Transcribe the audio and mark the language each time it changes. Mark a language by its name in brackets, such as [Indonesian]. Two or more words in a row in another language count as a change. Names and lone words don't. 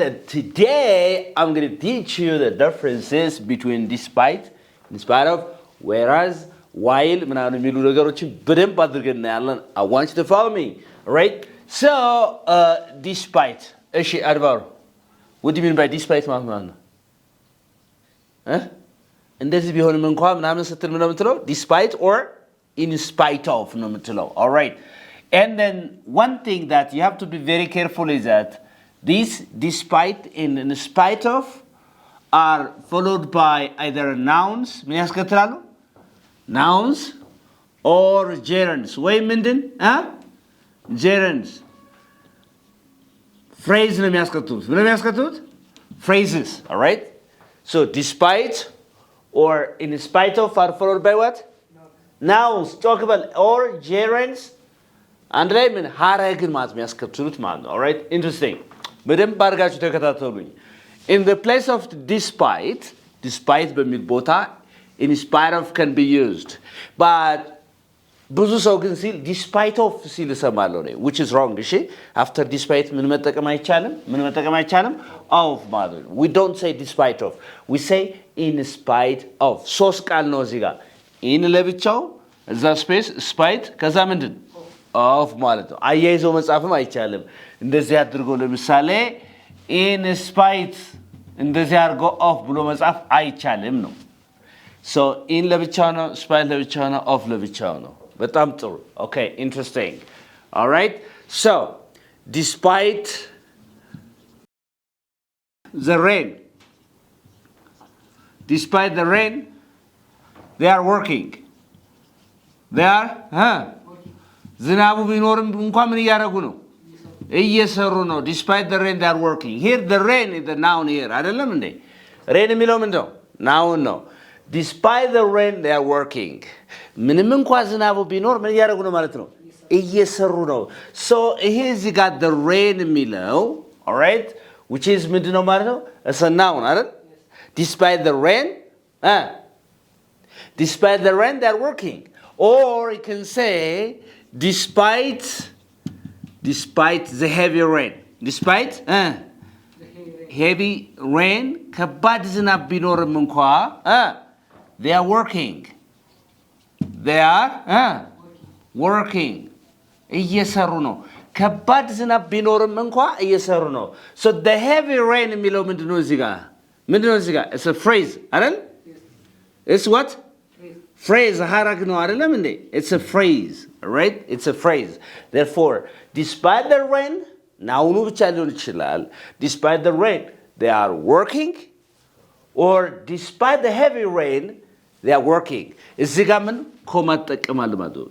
[English] And today, I'm going to teach you the differences between despite, in spite of, whereas, while. I want you to follow me, alright? So, despite. What do you mean by despite? [Amharic] እንደዚህ ቢሆንም እንኳን ምናምን ስትል ምን ነው የምትለው? [English] Despite or in spite of [Amharic] ነው የምትለው. [English] All right. And then one thing that you have to be very careful is that these despite and in spite of are followed by either nouns, [Amharic] ምን ያስከትላሉ? [English] Nouns or gerunds. [Amharic] ወይ ምንድን? Gerunds. Phrase ነው የሚያስከትሉት. ምን ነው የሚያስከትሉት? [English] Phrases. All right. So despite or in spite of are followed by what? Nouns. Talk about or gerunds. [Amharic] And ላይ ምን ሐረግን ማለት የሚያስከትሉት ማለት ነው. [English] All right? Interesting. [Amharic] በደንብ አድርጋችሁ ተከታተሉኝ. [English] In the place of despite [Amharic] በሚል ቦታ [English] in spite of can be used. [Amharic] But ብዙ ሰው ግን ሲል [English] despite of [Amharic] ሲል እሰማለሁ ነው, [English] which is wrong. እሺ? After despite [Amharic] ምን መጠቀም አይቻልም? Of ማለት ነው. [English] We don't say despite of. We say in spite of. [Amharic] ሶስት ቃል ነው እዚህ ጋር. in ለብቻው እዛ ስፔስ spite ከዛ ምንድን of ማለት ነው. አያይዞ መጻፍም አይቻልም. እንደዚህ አድርጎ ለምሳሌ [English] in spite [Amharic] እንደዚህ አድርጎ of ብሎ መጻፍ አይቻልም ነው. So in ለብቻው ነው, spite ለብቻው ነው, of ለብቻው ነው. በጣም ጥሩ. [English] Okay, interesting. All right? So, despite the rain, they are working. They are, [Amharic] ዝናቡ ቢኖርም እንኳን ምን እያደረጉ ነው? እየሰሩ ነው. [English] Despite the rain, they are working. Here, the rain is the noun here. [Amharic] አይደለም እንዴ? rain የሚለው ምንድን ነው? noun ነው. [English] Despite the rain, they are working. [Amharic] ምንም እንኳን ዝናቡ ቢኖር ምን እያደረጉ ነው ማለት ነው? እየሰሩ ነው. [English] So here you got the rain የሚለው, all right, which is [Amharic] ምንድን ነው ማለት ነው? [English] It's a noun, አይደል? Despite the rain, they are working. Or you can say despite the heavy rain. Despite heavy rain, [Amharic] ከባድ ዝናብ ቢኖርም እንኳን [English] they are working. They are working. [Amharic] እየሰሩ ነው. ከባድ ዝናብ ቢኖርም እንኳን እየሰሩ ነው. [English] So the heavy rain [Amharic] የሚለው ምንድነው እዚህ ጋር? [English] It's a phrase, አይደል? It's what? Phrase. [Amharic] ሐረግ ነው አይደለም እንዴ? [English] It's a phrase, right? It's a phrase. Therefore, despite the rain, [Amharic] ናውኑ ብቻ ሊሆን ይችላል. Despite the rain, they are working. Or despite the heavy rain, they are working. እዚህ ጋር ምን ኮማ ተጠቅማል ማለት ነው.